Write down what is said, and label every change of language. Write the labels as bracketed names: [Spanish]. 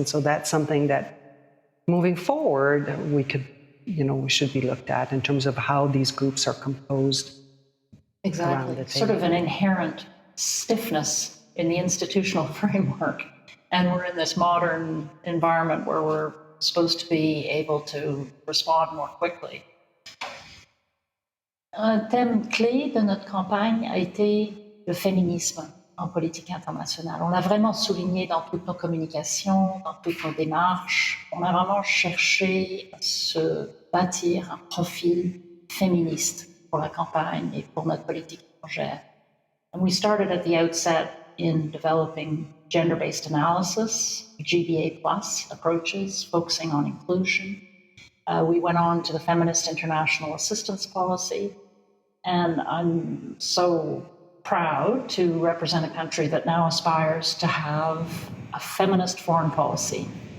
[English] And so that's something that, moving forward, we should be looked at in terms of how these groups are composed. Exactly. Sort of an inherent stiffness in the institutional framework. And we're in this modern environment where we're supposed to be able to respond more quickly. [French] Un thème clé de notre campagne a été le féminisme en politique internationale. On l'a vraiment souligné dans toutes nos communications, dans toutes nos démarches. On a vraiment cherché à se bâtir un profil féministe pour la campagne et pour notre politique étrangère. [English] And we started at the outset in developing gender-based analysis, GBA plus approaches, focusing on inclusion. We went on to the Feminist International Assistance Policy, and I'm so proud to represent a country that now aspires to have a feminist foreign policy.